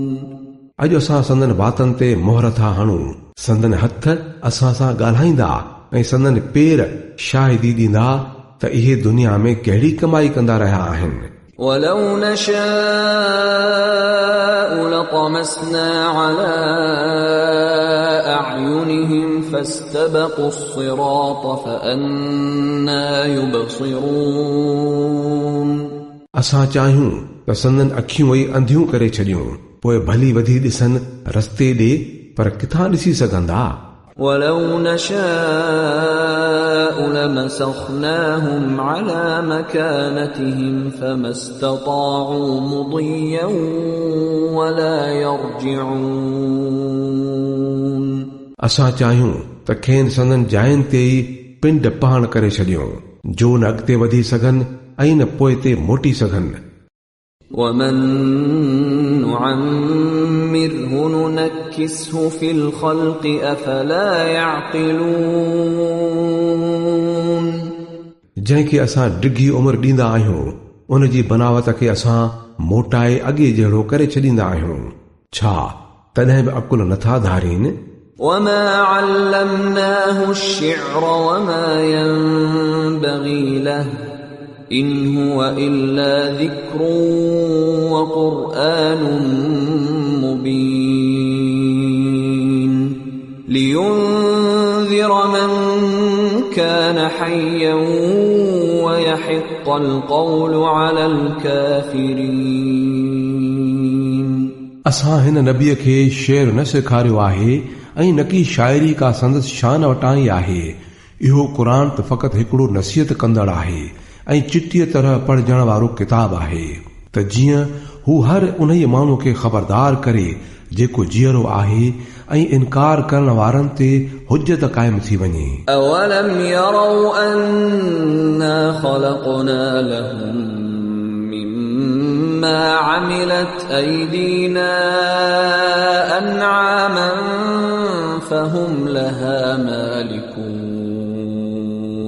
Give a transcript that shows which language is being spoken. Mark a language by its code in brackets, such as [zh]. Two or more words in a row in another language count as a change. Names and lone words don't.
[sd] अॼु असां संदन वातनि ते मोहर था हणूं संदन हथ असां सां ॻाल्हाईंदा ऐं संदन पेर शाहिदी ॾींदा त इहे दुनिया में कहिड़ी कमाई कंदा रहिया आहिनि [ar] ولو نشاء لطمسنا على أعينهم فاستبقوا الصراط فأنى يبصرون [sd] असां चाहियूं त संदन अखियूं ई अंधियूं करे छॾियूं पोइ भली वधी ॾिसनि रस्ते ॾे पर किथां ॾिसी सघंदा [ar] ولو نشاء لمسخناهم على مكانتهم فما استطاعوا مضيا ولا يرجعون [sd] असां चाहियूं त खेनि संदन जायुनि ते ई पिंड पहाण करे छॾियूं जो न अॻिते वधी सघनि ऐं न पोइ ते मोटी सघनि [ar] ومن نعمره ننكسه في الخلق أفلا يعقلون [sd] जंहिंखे असां डिघी उमिरि ॾींदा आहियूं उन जी बनावत खे असां मोटाए अॻे जहिड़ो करे छॾींदा आहियूं छा तॾहिं बि अकुल नथा धारीनि [ar] وما علمناه الشعر وما ينبغي له إن هو إلا ذكر وقرآن مبين لينذر من كان حيا ويحق القول على الكافرين [sd] असां हिन नबीअ खे शेर न सेखारियो आहे ऐं न की शाइरी का संदसि शान वटाई आहे इहो क़ुरान त फ़क़ति हिकिड़ो नसीहत कंदड़ आहे ऐं चिटीअ तरह पढ़जण वारो किताब आहे त जीअं हू हर उन माण्हू खे ख़बरदार करे जेको जीअरो आहे ऐं इनकार करण वारनि ते हुज्जत क़ाइम थी वञे। [ar] أولم يروا أنا خلقنا لهم مما عملت أيدينا أنعاما فهم لها مالكون